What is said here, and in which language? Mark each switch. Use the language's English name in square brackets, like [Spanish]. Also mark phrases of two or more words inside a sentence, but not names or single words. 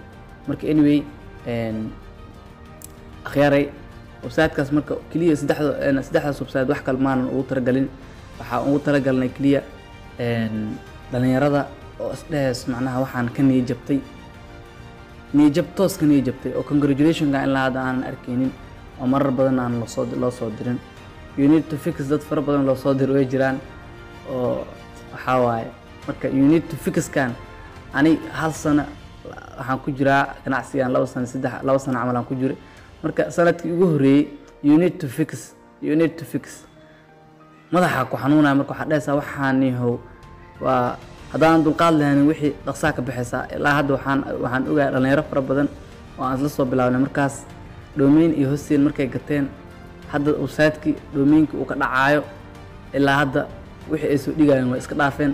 [Somali] marka anyway akhyaaray website-kaas marka kaliya saddexdaas website wax kale maanan ugu talagalin. waxaa ugu talagalnay kaliya dhalinyarada oo isdhees macnaha waxaan ka niyad jabtay oo congratulations-ka in la hada aan arkaynin oo marar badan aan loo soo dirin. [English] you need to fix [Somali] dad fara badan loo soo dir way jiraan oo waxa waaye. marka [English] you need to fix [Somali] kan ani hal sano waxaan ku jiraa ganacsigan 2 sano camal aan ku jiray. marka sanadkii ugu horeeyay [English] you need to fix [Somali] madaxa ku xanuunaya. marka waxa dhaysaa waxaan yahow waa hadaan dulqaad lahayn wixii dhaqsaa ka bixisa. ilaa hadda waxaan ogahay dhalinyaro fara badan oo aan isla soo bilaabnay markaas domain iyo hosting markay gateen hadda website-kii domain-ka uu ka dhacaayo ilaa hadda wixii ay soo dhigayeen way iska dhaafeen.